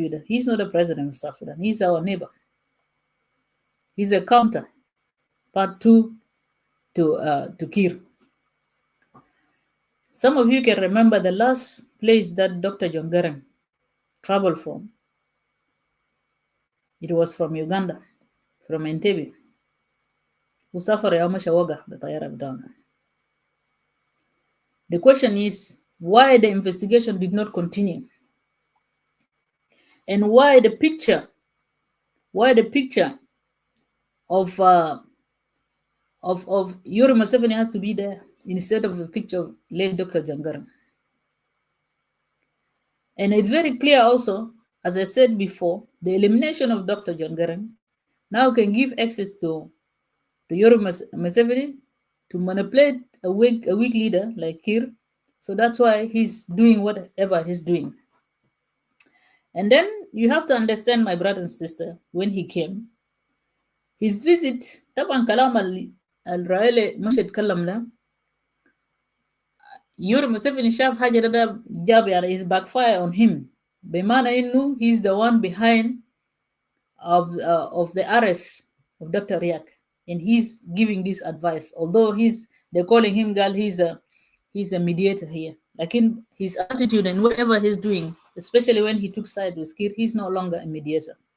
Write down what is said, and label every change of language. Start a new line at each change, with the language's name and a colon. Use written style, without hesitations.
English: He's not a president of South Sudan. He's our neighbor. He's a counter part two to Kir. Some of you can remember the last place that Dr. John Garang traveled from. It was from Uganda, from Entebbe.
Arabic: وسافر يوم شواقة بطيارة بتاعنا.
English: The question is why the investigation did not continue, and why the picture of Yuri Museveni has to be there instead of the picture of late Dr. John Garang. And it's very clear also, as I said before, the elimination of Dr. John Garang now can give access to Yuri Museveni to manipulate a weak leader like Kir. So that's why he's doing whatever he's doing. And then you have to understand, my brother and sister, when he came, his visit,
Arabic: طبعا كلام الرئيل مش يتكلم له. يوري مسيفني شاف حاجة ده جاب يعني
English: is backfire on him.
Arabic: بمعنى إنه
English: he's the one behind of the arrest of Dr. Riak. And he's giving this advice, although they're calling him girl, he's a mediator here. Like in his attitude and whatever he's doing, especially when he took side with Kir, he's no longer a mediator.